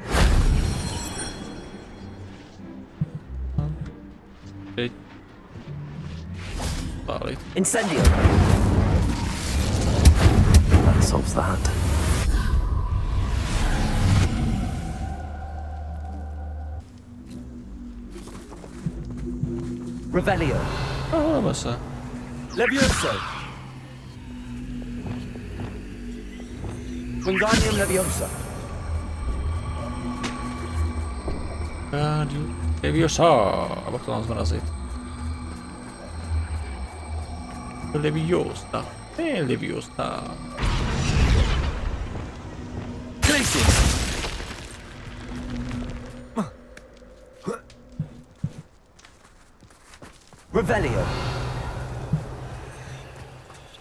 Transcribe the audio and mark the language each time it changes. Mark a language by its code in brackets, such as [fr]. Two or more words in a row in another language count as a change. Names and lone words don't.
[cs] Teď... Pálit. Incendio. [en] That solves that. [cs] Revelio. Dáme se. Levioso. Wingardium Leviosa. Leviosa. A pak to mám zmrazit. Leviosa. Leviosa. Glacius. Revelio.